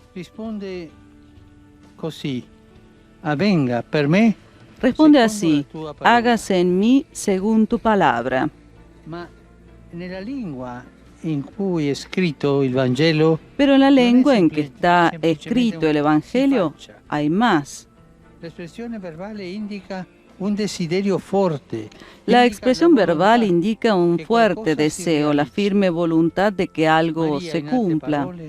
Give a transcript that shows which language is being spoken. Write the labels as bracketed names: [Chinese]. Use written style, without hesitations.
[Italian] Risponde così: avvenga per me. [Spanish] Responde así: hágase en mí según tu palabra. [Italian] Ma nella lingua in cui è scritto il Vangelo, [Spanish] pero en la lengua en que está escrito el Evangelio hay más. La expresión verbal indica un desiderio fuerte. La expresión verbal indica un fuerte deseo, la firme voluntad de que algo se cumpla.